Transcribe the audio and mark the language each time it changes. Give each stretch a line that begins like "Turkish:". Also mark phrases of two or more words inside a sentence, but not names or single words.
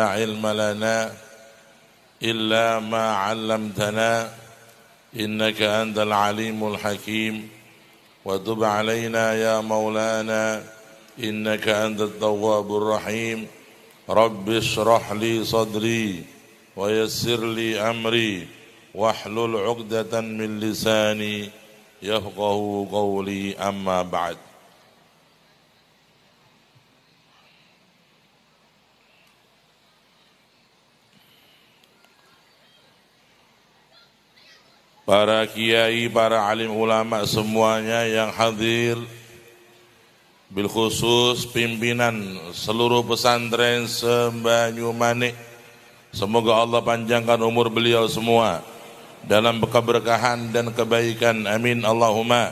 Arabic: علم لنا إلا ما علمتنا إنك أنت العليم الحكيم وتب علينا يا مولانا إنك أنت التواب الرحيم رب اشرح لي صدري ويسر لي أمري واحلل عقدة من لساني يفقه قولي أما بعد.
Indonesian: Para kiai, para alim ulama semuanya yang hadir,
Arabic: بالخصوص
Indonesian: pimpinan seluruh pesantren se-Banyumanik, semoga Allah panjangkan umur beliau semua dalam keberkahan dan kebaikan,
Arabic: آمين اللهم.